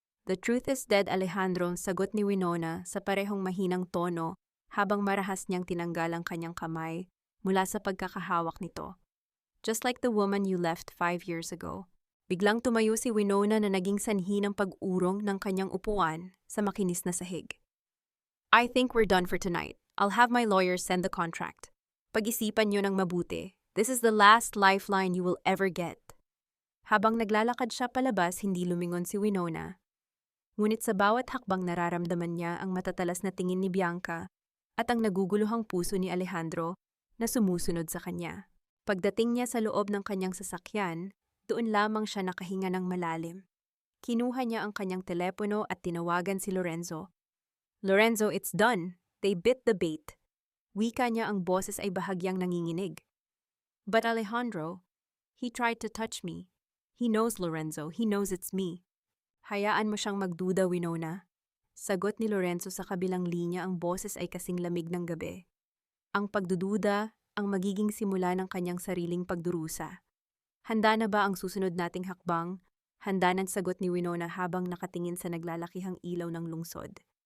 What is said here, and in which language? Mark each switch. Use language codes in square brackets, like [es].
[en] The truth is dead, [tl] Alejandro, sagot ni Winona sa parehong mahinang tono habang marahas niyang tinanggal ang kanyang kamay mula sa pagkakahawak nito. [en] Just like the woman you left 5 years ago. [tl] Biglang tumayo si Winona na naging sanhi ng pag-urong ng kanyang upuan sa makinis na sahig. [en] I think we're done for tonight. I'll have my lawyer send the contract. [tl] Pag-isipan niyo ng mabuti. [en] This is the last lifeline you will ever get. [tl] Habang naglalakad siya palabas, hindi lumingon si Winona. Ngunit sa bawat hakbang nararamdaman niya ang matatalas na tingin ni Bianca at ang naguguluhang puso ni Alejandro na sumusunod sa kanya. Pagdating niya sa loob ng kanyang sasakyan, doon lamang siya nakahinga ng malalim. Kinuha niya ang kanyang telepono at tinawagan si Lorenzo. [en] Lorenzo, it's done. They bit the bait. [tl] Wika niya, ang boses ay bahagyang nanginginig. [en] But Alejandro, he tried to touch me. He knows, Lorenzo. He knows it's me. [tl] Hayaan mo siyang magduda, [en] Winona. [tl] Sagot ni Lorenzo sa kabilang linya, ang boses ay kasing lamig ng gabi. Ang pagdududa ang magiging simula ng kanyang sariling pagdurusa. Handa na ba ang susunod nating hakbang? Handa ng sagot ni Winona habang nakatingin sa naglalakihang ilaw ng lungsod.